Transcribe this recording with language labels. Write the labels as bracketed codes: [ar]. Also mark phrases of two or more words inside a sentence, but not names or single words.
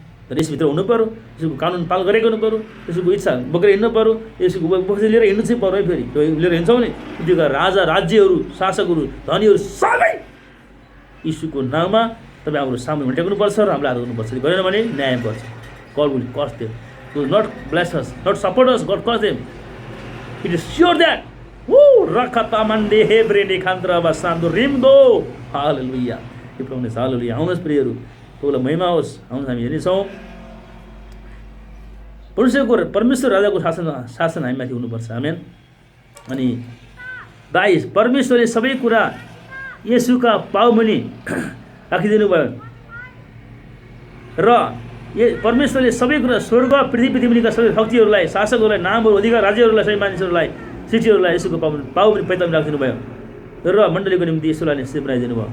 [ne] तर यसभित्र हुनु पऱ्यो, यसको कानुन पालन गरेको हुनु पऱ्यो, यसको इच्छा बोकेर हिँड्नु पऱ्यो, यसको उपस्थिति लिएर हिँड्नु चाहिँ पऱ्यो। फेरि लिएर हिँड्छौँ भने पृथ्वीका राजा, राज्यहरू, शासकहरू, धनीहरू सबै यीशुको नाममा तपाईँ हाम्रो सामु टेक्नुपर्छ र हामीलाई आदर गर्नुपर्छ। गरेन भने न्याय गर्छ। [en] God will curse them. He will not bless us, not support us. God curse them. It is sure that. Woo! Rakata mande hebre ne khandra basando rimdo. Hallelujah. Hallelujah. [ne] आउनुहोस् प्रियहरू, तपाईँलाई महिमा होस्। आउनुहोस् हामी हेर्नेछौँ परमेश्वर राजाको शासन हामीमाथि हुनुपर्छ। आमेन। अनि 22 परमेश्वरले सबै कुरा येशूका पाउमुनि राखिदिनु भयो र परमेश्वरले सबै कुरा स्वर्ग पृथ्वीका सबै शक्तिहरूलाई, शासकहरूलाई, नामहरू, अधिकार, राज्यहरूलाई, सबै मानिसहरूलाई, सिटीहरूलाई यसोको पाउमुनि पैतामा राखिदिनु भयो र मण्डलीको निम्ति यसोलाई श्री बनाइदिनु भयो।